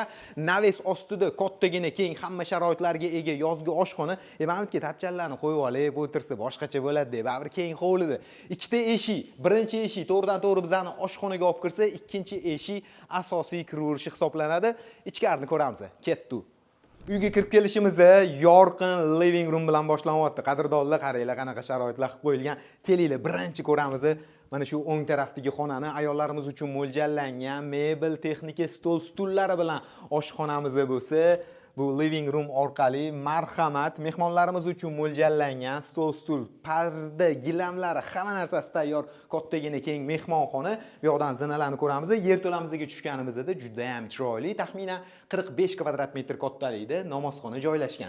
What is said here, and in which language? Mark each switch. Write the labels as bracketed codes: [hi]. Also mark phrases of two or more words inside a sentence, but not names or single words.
[uz] Naves ostida kattagina, keng, hamma sharoitlarga ega yozgi oshxona. Mana bu tapchanlarni qo'yib olib o'tirsa boshqacha bo'ladi deb, baribir keng hovlida. Ikkita eshik, birinchi eshik to'g'ridan-to'g'ri bizani oshxonaga olib kirsa, ikkinchi eshik asosiy kiruverish hisoblanadi. Ichkarini ko'ramiz. Ketdi. Uyga kirib kelishimizda yorqin [en] living room [uz] bilan boshlanyapti. Qadrdonlar, qaranglar qanaqa sharoitlar qilib qo'yilgan. Kelinglar, birinchi ko'ramiz. Mana shu o'ng tarafdagi xonani ayollarimiz uchun mo'ljallangan mebel, texnika, stol, stullari bilan oshxonamiz bo'lsa, bu [en] living room [uz] orqali marhamat mehmonlarimiz uchun mo'ljallangan stol, stul, parda, gilamlari, hamma narsasi tayyor, kattagina keng mehmonxona. Bu yoqdan zinalarni ko'ramiz. Yerto'lamizga tushganimizda juda ham chiroyli, taxminan 45 kvadrat metr kattalikda namozxona joylashgan.